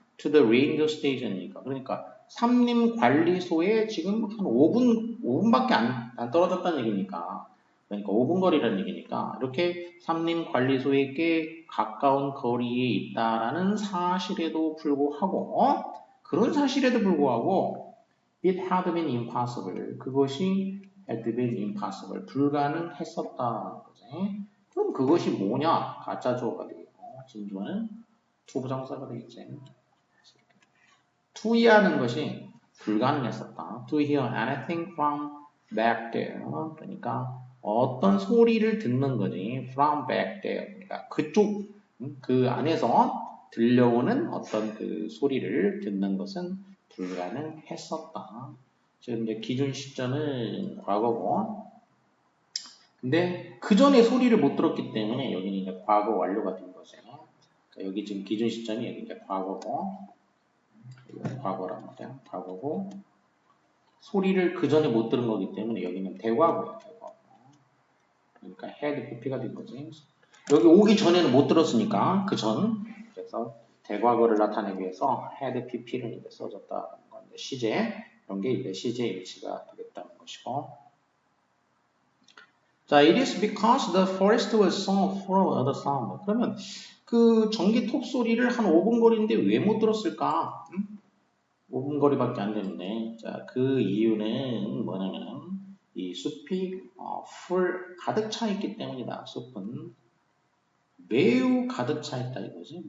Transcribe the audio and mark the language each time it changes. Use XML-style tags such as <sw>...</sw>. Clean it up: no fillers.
<ko>to the ranger station이니까 그러니까 삼림관리소에 지금 한 5분밖에 안 떨어졌다는 얘기니까 그러니까 5분 거리라는 얘기니까 이렇게 삼림관리소에 꽤 가까운 거리에 있다라는 사실에도 불구하고 그런 사실에도 불구하고</ko> <en>it had been impossible</en> <ko>그것이</ko> <en>had been impossible</en> <ko>불가능했었다는 거지. 그럼 그것이 뭐냐? 가짜 주어가 되겠고 진주어는 투부정사가 되겠지.</ko> <en>to hear</en> <ko>는 것이 불가능했었다.</ko> <en>To hear anything from back there.</en> <ko>그러니까 어떤 소리를 듣는 거지.</ko> <en>From back there.</en> <ko>그러니까 그쪽 그 안에서 들려오는 어떤 그 소리를 듣는 것은 불가능했었다. 지금 이제 기준 시점은 과거고. 근데 그 전에 소리를 못 들었기 때문에 여기는 이제 과거 완료가 된 거죠. 그러니까 여기 지금 기준 시점이 여기 이제 과거고. 과거란 말이야. 과거고 소리를 그 전에 못 들은 거기 때문에 여기는 대과거예요. 대과거. 그러니까 had pp가 된 거지. 여기 오기 전에는 못 들었으니까 그 전. 그래서 대과거를 나타내기 위해서 had pp를 이제 써줬다는 건데 시제 이런 게 이제 시제 일치가 되겠다는 것이고. 자,</ko> <en>it is because the forest was so full of other sound.</en> <ko>그러면 그 전기 톱 소리를 한 5분 거리인데 왜 못 들었을까? 5분 거리밖에 안 되는데, 자, 그 이유는 뭐냐면, 이 숲이 풀 가득 차 있기 때문이다. 숲은 매우 가득 차 있다 이거지.</ko>